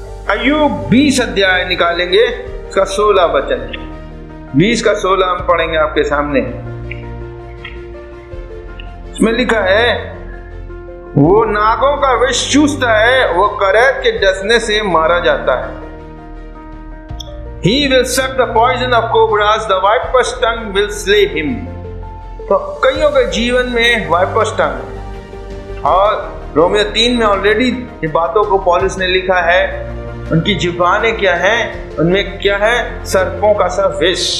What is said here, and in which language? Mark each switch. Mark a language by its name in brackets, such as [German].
[Hindi] अय्यूब 20 अध्याय निकालेंगे, इसका 16 वचन, 20 का 16 हम पढ़ेंगे आपके सामने। इसमें लिखा है, वो नागों का विष चूसता है, वो करैत के डसने से मारा जाता है। [English] He will suck the poison of cobras, the viper's tongue will slay him. [Hindi] तो कईयों के जीवन में वाइपर्स टंग, और रोमियो 3 में ऑलरेडी ये बातों को पौलुस ने लिखा है। उनकी जुबानें क्या हैं? उनमें क्या है? सर्पों का सा विष।